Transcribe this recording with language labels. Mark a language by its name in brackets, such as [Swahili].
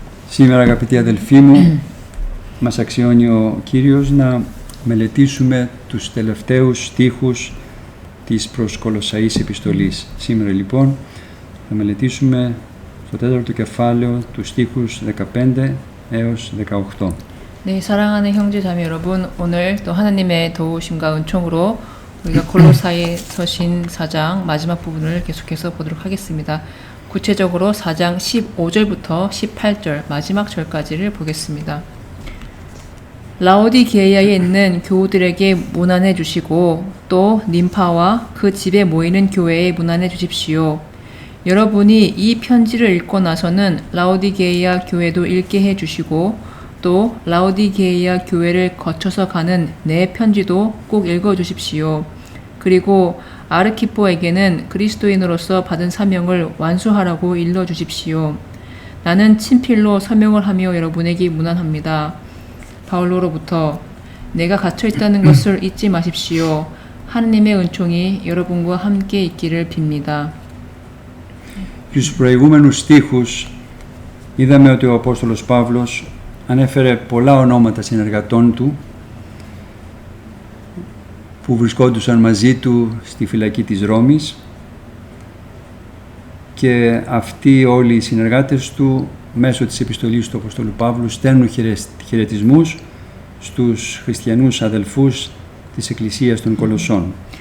[Greek] Σήμερα αγαπητοί αδελφοί μου, μας αξιώνει ο Κύριος να μελετήσουμε τους τελευταίους στίχους της προς Κολοσσαείς επιστολής. Σήμερα λοιπόν θα μελετήσουμε στο τέταρτο κεφάλαιο τους στίχους 15 έως 18. [Korean] 네, 사랑하는 형제 자매 여러분, 오늘 또 하나님의 도우심과 은총으로 우리가 골로사이 서신 4장 마지막 부분을 계속해서 보도록 하겠습니다. 구체적으로 4장 15절부터 18절 마지막 절까지를 보겠습니다. 라오디게이아에 있는 교우들에게 문안해 주시고 또 님파와 그 집에 모이는 교회에 문안해 주십시오. 여러분이 이 편지를 읽고 나서는 라오디게이아 교회도 읽게 해 주시고 또 라오디게이아 교회를 거쳐서 가는 내 편지도 꼭 읽어 주십시오. 그리고 아르키포에게는 그리스도인으로서 받은 사명을 완수하라고 일러 주십시오. 나는 친필로 서명을 하며 여러분에게 문안합니다. 바울로로부터 내가 갇혀 있다는 것을 잊지 마십시오. 하느님의 은총이 여러분과 함께 있기를 빕니다. [Greek] Στους προηγούμενους στίχους είδαμε ότι ο Απόστολος Παύλος ανέφερε πολλά ονόματα συνεργατών του που βρισκόντουσαν μαζί του στη φυλακή της Ρώμης και αυτοί όλοι οι συνεργάτες του μέσω της επιστολής του Αποστόλου Παύλου στέλνουν χαιρετισμούς στους χριστιανούς αδελφούς της Εκκλησίας των Κολοσσών.